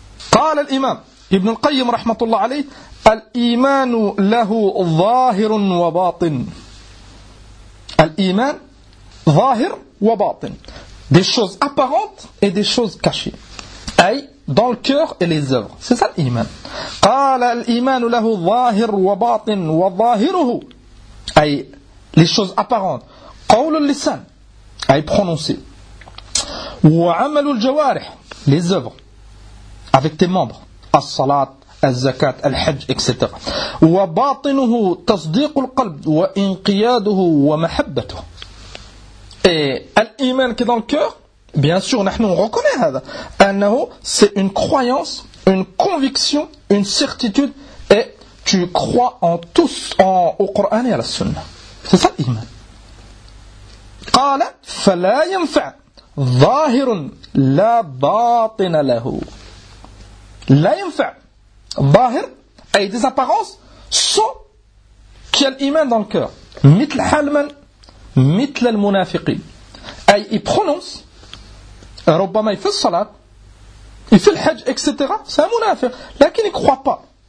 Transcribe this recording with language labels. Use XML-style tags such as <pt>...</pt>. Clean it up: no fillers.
<ar>Qala al-imam, Ibn al-Qayyim rahmatullah alayhi, الإيمان له ظاهر وباطن. الإيمان ظاهر وباطن.</ar> <fr>Des choses apparentes et des choses cachées. أي dans le cœur et les œuvres. C'est ça l'Iman.</fr> <ar>قال الإيمان له ظاهر وباطن وظاهره.</ar> <fr>أي les choses apparentes.</fr> <ar>قول اللسان.</ar> <fr>أي prononcé.</fr> <ar>وعمل الجوارح.</ar> <fr>Les œuvres. Avec tes membres. الصلاة.</fr> <ar>الزكاة الحج etc. وباطنه تصديق القلب وانقياده ومحبته.</ar> <fr>Et l'iman qui est dans le cœur, bien sûr, nous on reconnaît هذا. أنه c'est une croyance, une conviction, une certitude, et tu crois en tous en au Coran et à la Sunna. C'est ça l'iman.</fr> <ar>قال فلا ينفع ظاهر لا باطن له. لا ينفع ظاهر اي</ar> <fr>des apparences sont qu'il y a l'iman dans le cœur</fr> <ar>مثل حلمن مثل المنافقين اي</ar> <fr>il prononce ربما il fait الصلاة il fait الحج etc c'est un منافق لكن il croit pas</fr>